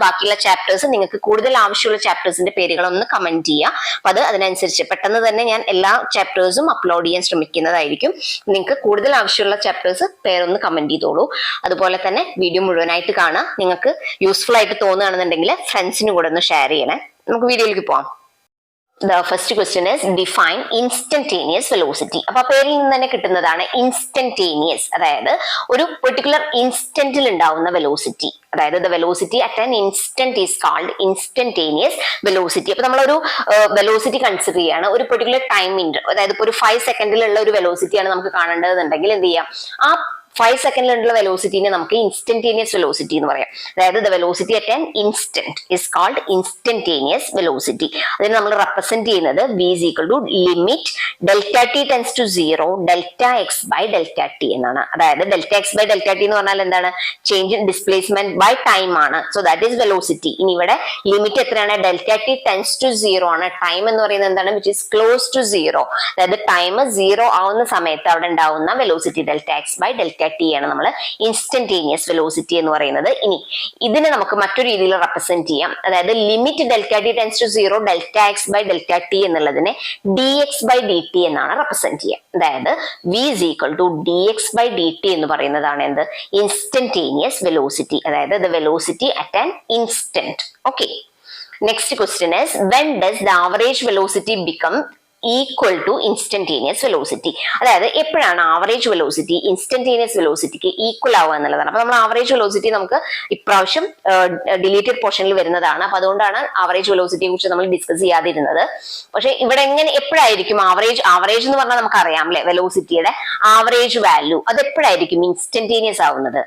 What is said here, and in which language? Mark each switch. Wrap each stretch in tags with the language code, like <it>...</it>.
<ml>ബാക്കിയുള്ള ചാപ്റ്റേഴ്സ്, നിങ്ങൾക്ക് കൂടുതൽ ആവശ്യമുള്ള ചാപ്റ്റേഴ്സിന്റെ പേരുകളൊന്ന് കമന്റ് ചെയ്യുക. അപ്പൊ അതിനനുസരിച്ച് പെട്ടെന്ന് തന്നെ ഞാൻ എല്ലാ ചാപ്റ്റേഴ്സും അപ്ലോഡ് ചെയ്യാൻ ശ്രമിക്കുന്നതായിരിക്കും. നിങ്ങൾക്ക് കൂടുതൽ ആവശ്യമുള്ള ചാപ്റ്റേഴ്സ് പേരൊന്ന് കമന്റ് ചെയ്തോളൂ. അതുപോലെ തന്നെ വീഡിയോ മുഴുവനായിട്ട് കാണാം. നിങ്ങൾക്ക് യൂസ്ഫുൾ ആയിട്ട് തോന്നുകയാണെന്നുണ്ടെങ്കിൽ ഫ്രണ്ട്സിന് കൂടെ ഒന്ന് ഷെയർ ചെയ്യണേ. നമുക്ക് വീഡിയോയിലേക്ക് പോവാം.</ml> <en>The first question is define instantaneous velocity.</en> <ml>അപ്പൊ പേരിൽ നിന്ന് തന്നെ കിട്ടുന്നതാണ് ഇൻസ്റ്റന്റേനിയസ്, അതായത് ഒരു പെർട്ടിക്കുലർ ഇൻസ്റ്റന്റിൽ ഉണ്ടാവുന്ന വെലോസിറ്റി. അതായത് the velocity at an instant is called instantaneous velocity. അപ്പൊ നമ്മളൊരു വെലോസിറ്റി കൺസിഡർ ചെയ്യാണ് ഒരു പെർട്ടിക്കുലർ ടൈമിന്റെ, അതായത് ഇപ്പൊ ഒരു 5 സെക്കൻഡിലുള്ള ഒരു വെലോസിറ്റിയാണ് നമുക്ക് കാണേണ്ടതെന്നുണ്ടെങ്കിൽ എന്ത് ചെയ്യാം, ആ 5 സെക്കൻഡിലുള്ള വെലോസിറ്റിനെ നമുക്ക് ഇൻസ്റ്റന്റേനിയസ് വെലോസിറ്റി എന്ന് പറയാം.</ml> <en>അതായത് the velocity at an instant is called instantaneous velocity. അതിന് നമ്മൾ റെപ്രസെന്റ് ചെയ്യുന്നത് v is equal to limit delta t tends to 0 delta x by delta t എന്നാണ്.</en> <ml>അതായത് delta X by delta T എന്ന് പറഞ്ഞാൽ എന്താണ്, change in displacement by time ആണ്. So that is velocity. ഇനി ഇവിടെ ലിമിറ്റ് എത്രയാണ്, ഡെൽറ്റ ടി ടെൻസ് ടു 0 ആണ്. ടൈം എന്ന് പറയുന്നത് എന്താണ്, വിച്ച് ഈസ് ക്ലോസ് ടു 0. അതായത് ടൈം 0 ആവുന്ന സമയത്ത് അവിടെ ഉണ്ടാവുന്ന velocity delta X by delta T ആണ് നമ്മൾ ഇൻസ്റ്റന്റേനിയസ് വെലോസിറ്റി എന്ന് പറയുന്നത്. ഇനി ഇതിനെ നമുക്ക് മറ്റൊരു രീതിയിൽ റെപ്രസെന്റ് ചെയ്യാം. അതായത് limit delta T tense to 0 delta X by delta T എന്നുള്ളതിനെ D X by D T എന്നാണ് റെപ്രസെന്റ് ചെയ്യുക. അതായത് v is equal to dx by dt എന്ന് പറയുന്നതാണ് എന്ത്, ഇൻസ്റ്റന്റേനിയസ് വെലോസിറ്റി.</ml> <en>അതായത് the velocity at an instant. Okay. Next question is when does the average velocity become equal to instantaneous velocity?</en> <ml>അതായത് എപ്പോഴാണ് average velocity instantaneous വെലോസിറ്റിക്ക് equal ആവുക എന്നുള്ളതാണ്. അപ്പൊ നമ്മൾ ആവറേജ് വെലോസിറ്റി നമുക്ക് ഇപ്രാവശ്യം ഡിലീറ്റഡ് പോർഷനിൽ വരുന്നതാണ്. അപ്പൊ അതുകൊണ്ടാണ് ആവറേജ് വെലോസിറ്റിയെ കുറിച്ച് നമ്മൾ ഡിസ്കസ് ചെയ്യാതിരുന്നത്. പക്ഷെ ഇവിടെ എപ്പോഴായിരിക്കും ആവറേജ് എന്ന് പറഞ്ഞാൽ നമുക്ക് അറിയാം അല്ലെ, വെലോസിറ്റിയുടെ ആവറേജ് വാല്യൂ അത് എപ്പോഴായിരിക്കും ഇൻസ്റ്റന്റേനിയസ് ആവുന്നത്.</ml>